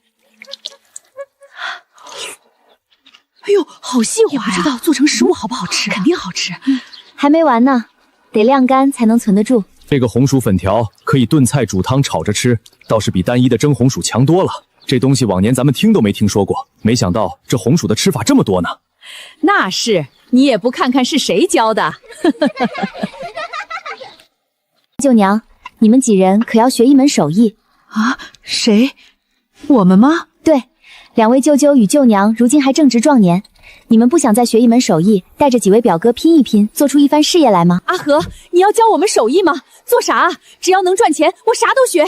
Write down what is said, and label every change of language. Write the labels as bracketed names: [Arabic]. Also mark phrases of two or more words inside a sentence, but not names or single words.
[Chinese] 哎呦，好細滑呀！也不知道做成食物好不好吃，肯定好吃。還沒完呢，得晾乾才能存得住。這個紅薯粉條可以燉菜、煮湯、炒着吃，倒是比單一的蒸紅薯強多了。這東西往年咱們聽都沒聽說過，沒想到這紅薯的吃法這麼多呢。那是，你也不看看是誰教的。舅娘，你們幾人可要學一門手藝啊？誰？我們嗎？對，2位舅舅與舅娘如今還正值壯年，你們不想再學一門手藝，帶着幾位表哥拼一拼，做出一番事業來嗎？阿和，你要教我們手藝嗎？做啥啊？只要能賺錢，我啥都學。